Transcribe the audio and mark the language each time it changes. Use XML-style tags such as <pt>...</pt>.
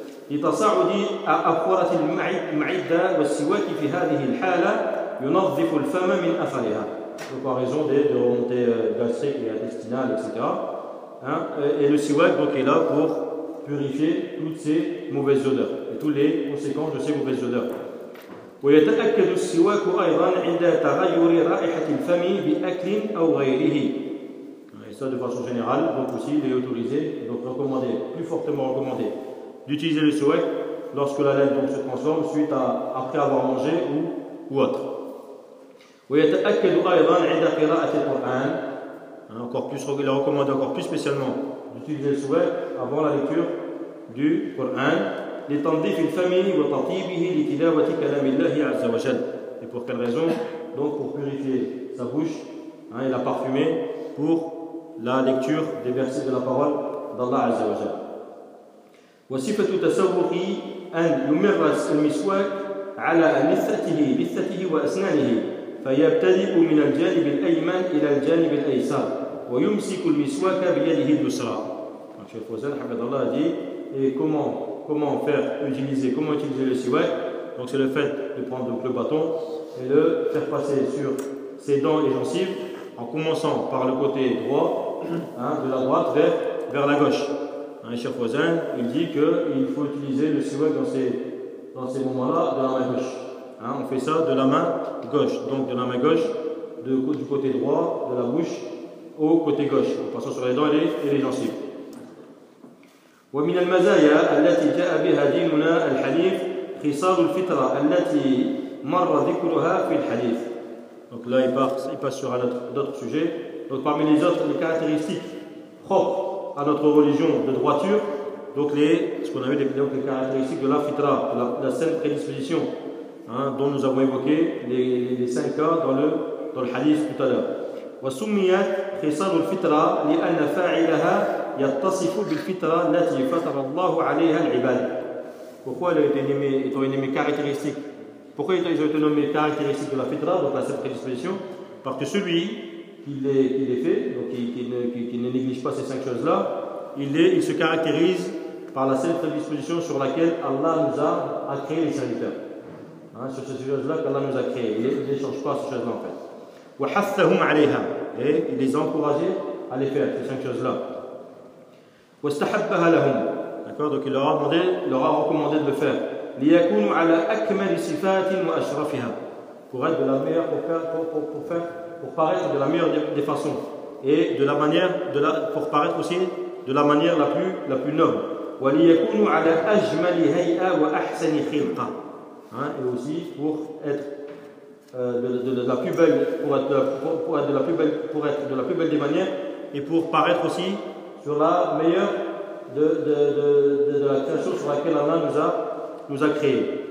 <ar>لِتَصَعُدِ أَقْوَرَةِ الْمَعِدَّةِ وَالسِّوَاكِ فِي هَذِهِ الْحَالَةِ يُنَظِّفُ الْفَمَ مِنْ أَثَرِهَا.</ar> <fr>Donc, en raison de remontées gastriques et intestinales, etc. Hein? Et le siwak donc est là pour purifier toutes ces mauvaises odeurs et toutes les conséquences de ces mauvaises odeurs.</fr> <ar>ويتأكد السواك أيضا عند تغير رائحة الفم بأكل أو غيره.</ar> <fr>Et ça de façon générale, donc aussi il est autorisé, donc recommandé, plus fortement recommandé, d'utiliser le siwak lorsque la laine donc se transforme suite à après avoir mangé ou autre.</fr> <ar>ويتأكد أيضا عند قراءة القرآن.</ar> <fr>Encore plus, il est recommandé encore plus spécialement d'utiliser le siwak avant la lecture du Coran.</fr> <ar>لتنظيف الفم وتطيبه لتلاوة كلام الله عز وجل.</ar> <fr>Et pour quelle raison? Donc pour purifier sa bouche, hein, et la parfumer pour la lecture des versets de la parole d'Allah</fr> <ar>عز وجل. وصفة تسوقي أن يمر المسواك على لثته وأسنانه. فيبتدئ من الجانب الأيمن إلى الجانب الأيسر ويمسك المسواك بيده اليسرى.</ar> <fr>Cheikh Fawzan Hafidhahullah dit, et comment utiliser le siwak? Donc c'est le fait de prendre donc le bâton et le faire passer sur ses dents et gencives en commençant par le côté droit, hein, de la droite vers la gauche. Hein, Cheikh Fawzan, il dit que il faut utiliser le siwak dans ces moments-là de la main gauche. Hein, on fait ça de la main gauche, donc de la main gauche, du côté droit de la bouche au côté gauche, en passant sur les dents et les gencives.</fr> <ar>ومن المزايا التي جاء بها ديننا الحنيف خصال الفطرة التي مر ذكرها في الحديث.</ar> <fr>Donc là, il passe sur un autre, d'autres sujets. Donc parmi les autres, les caractéristiques propres à notre religion de droiture, donc ce qu'on a vu, les caractéristiques de la fitra, de la saine prédisposition, hein, dont nous avons évoqué les cinq cas dans le hadith tout à l'heure.</fr> <ar>وسميت خصال الفطرة لأن فاعلها يتصف بالفطرة التي فطر الله عليها العباد.</ar> <fr>Pourquoi elles ont été nommées caractéristiques? Pourquoi ils ont été nommés caractéristiques de la fitra, donc la saine prédisposition? Parce que celui qui les fait, donc qui ne néglige pas ces cinq choses-là, il se caractérise par la saine prédisposition sur laquelle Allah nous a créé les serviteurs. Hein, sur ces choses-là qu'Allah nous a créées. Il ne change pas ces choses-là en fait.</fr> <ar>وحثهم عليها.</ar> <fr>Et il les a encouragés à les faire, ces cinq choses-là.</fr> <ar>واستحبها لهم.</ar> <fr>D'accord, donc il leur a recommandé de le faire.</fr> <ar>ليكونوا على أكمل صفات وأشرفها.</ar> <fr>Pour être de la meilleure, pour paraître de la meilleure des façons. Et de la manière, pour paraître aussi de la manière la plus noble.</fr> <ar>وليكونوا على أجمل هيئة وأحسن خلقة.</ar> <fr>Hein, et aussi pour être de la plus belle des manières et pour paraître aussi sur la meilleure de la création sur laquelle Allah nous a créé.</fr>